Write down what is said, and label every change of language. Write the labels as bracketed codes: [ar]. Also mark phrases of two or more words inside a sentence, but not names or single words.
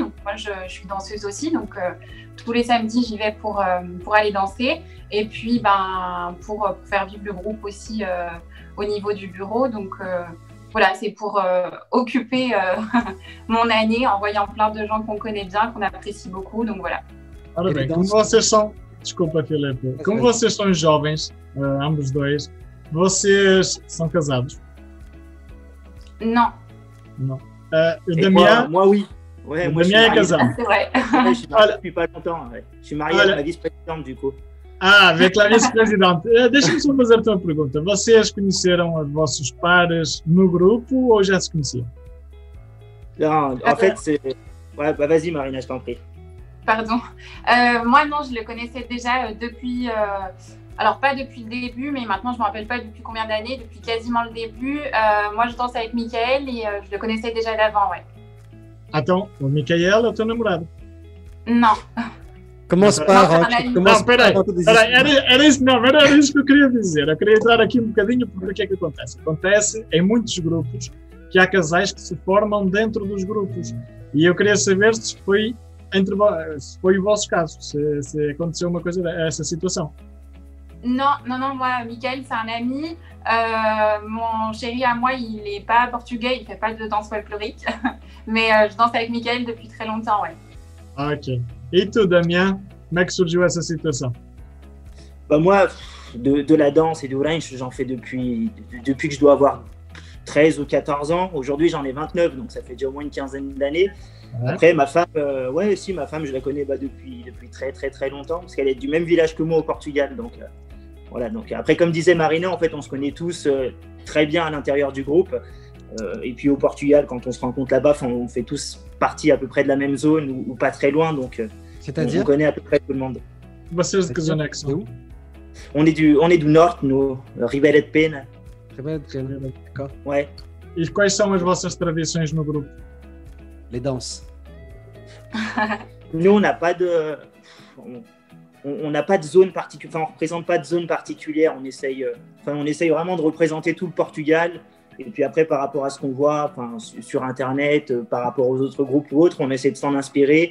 [fr] Donc moi je suis danseuse aussi, donc tous les samedis j'y vais pour aller danser. Et puis pour faire vivre le groupe aussi au niveau du bureau. Donc voilà, c'est pour occuper mon année en voyant plein de gens qu'on connaît bien, qu'on apprécie beaucoup. Donc voilà. [pt] Ora bem, como vocês são, desculpa Filipe, como vocês são jovens, ambos dois, vocês são casados? [fr] Non. Non. Damien? Moi, oui. Ouais, moi, Damien est casado. C'est vrai. Ouais, je suis marié depuis pas longtemps. Ouais. Je suis marié avec ma vice-présidente, du coup. [pt] Vê que lá vice-presidente. Deixa-me só fazer-te uma pergunta. Vocês conheceram os vossos pares no grupo ou já se conheciam? [fr] Non, en fait, c'est... Ouais, bah vas-y Marina, je t'en prie. Pardon. Moi, non, je le connaissais déjà depuis... Alors, pas depuis le début, mais maintenant, je ne me rappelle pas depuis combien d'années, depuis quasiment le début. Moi, je danse avec Michael et je le connaissais déjà d'avant, ouais. [pt] Então, o Michael é o teu namorado. [fr] Non. Commence par. [pt] Não, peraí. Era isso que eu queria dizer. Eu queria entrar aqui um bocadinho porque o que é que acontece? Acontece em muitos grupos que há casais que se formam dentro dos grupos. E eu queria saber se foi o vosso caso, se aconteceu uma coisa essa situação. [fr] Non, moi, Michael, c'est un ami. Mon chéri à moi, il n'est pas portugais, il ne fait pas de danse folklorique. Mais je danse avec Michael depuis très longtemps, ouais. Ok. Et tu, Damien, [pt] como é que surgiu essa situação? [fr] Bah moi, de la danse et du range, j'en fais depuis que je dois avoir 13 ou 14 ans. Aujourd'hui, j'en ai 29, donc ça fait déjà au moins une quinzaine d'années. Ouais. Après, ma femme, ma femme, je la connais depuis très très très longtemps, parce qu'elle est du même village que moi au Portugal. Donc voilà. Donc après, comme disait Marina, en fait, on se connaît tous très bien à l'intérieur du groupe. Et puis au Portugal, quand on se rencontre là-bas, on fait tous partie à peu près de la même zone ou pas très loin, donc c'est-à-dire on connaît à peu près tout le monde. [pt] Vocês de que zona é que são? [fr] On est du norte, nous, Ribeira de Pena. Ribeira de Pena, d'accord. Ouais. [pt] E quais são as vossas tradições no grupo? [fr] Les danses. Nous, on n'a pas de... On n'a pas de zone particulière, enfin on ne représente pas de zone particulière, on essaye vraiment de représenter tout le Portugal. Et puis après, par rapport à ce qu'on voit sur Internet, par rapport aux autres groupes ou autres, on essaie de s'en inspirer.